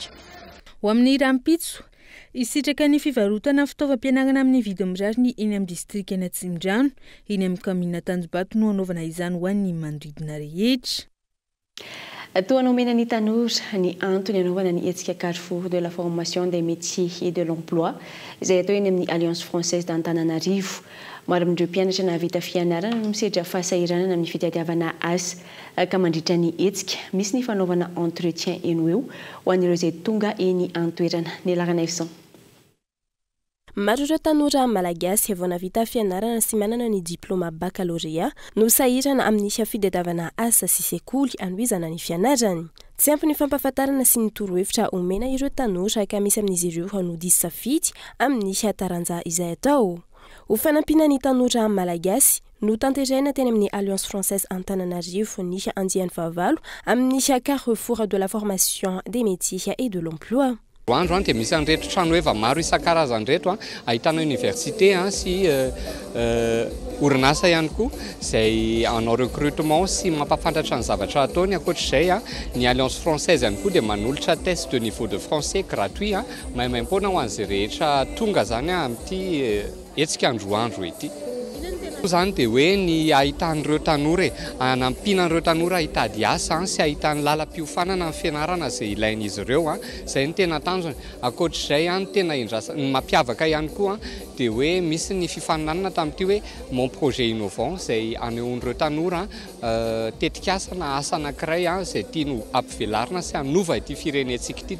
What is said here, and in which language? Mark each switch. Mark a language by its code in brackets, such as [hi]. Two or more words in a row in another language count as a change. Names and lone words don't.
[mg] Ho amin'ny Rampitso, isitraka ny fivarotana fitaovam-pianarana amin'ny vidiny mirary ny eny amin'ny distrikana Tsimdrano, eny amin'ny commune Tanjombato no hanaovana izany ho an'ny manodidina rehetra. Toa nomena ny tanora ny antony anaovana ny hetsika Carrefour de la formation des métiers et de l'emploi izay atao eny amin'ny Alliance française d'Antananarivo. Maro amin'ireo mpianatra nahavita fianarana no misedra fahasahiranana amin'ny fitadiavana asa ka mandritra ny hetsika. Misy ny fanaovana entretien eno eo ho an'ireo izay tonga eny an-toerana. Nilarana Efson. Maro ireo tanora malagasy vao navita fianarana sy manana ny diplôma baccalauréat no sahirana amin'ny fitadiavana asa sy sekoly anohizana ny fianarany. Tsy ampy ny fampahafantarana sy ny torohevitra omena ireo tanora ka misy amin'izy ireo hanodidy safidy amin'ny taranja izay atao. Ho fanampiana ny tanora malagasy no tanterahina teny amin'ny Alliance française Antananarivo ny andiany fahavalo amin'ny Carrefour de la formation des métiers et de l'emploi. Andro dia misy an'ireto trano efa maro isan-karazany reto ahitana université sy orinasa ihany koa izay anao recrutement sy mampafantatra ny zavatra ataony. Ankoatr'izay ny Alliance française ihany koa dia manolotra [fr] test de niveau de français gratuit [mg] maimaimpona ho an'izay rehetra tonga zany amin'ity hetsika androandro ity. Zany dia hoe ny ahitan'ireo tanora anampinan'ireo tanora hitady asa sy ahitany lalam-piofanana amin'ny fianarana izay ilain'izy ireo izay ny tena tanjony. Ankoatr'izay ny tena ny mampiavaka ihany koa dia hoe misy ny fifaninanana tamin'ity hoe [fr] mon projet innovant [mg] izay anehoan'ireo tanora tetikasa na asa anankiray izay tiany ampivelarina sy hanova ity firenentsika ity.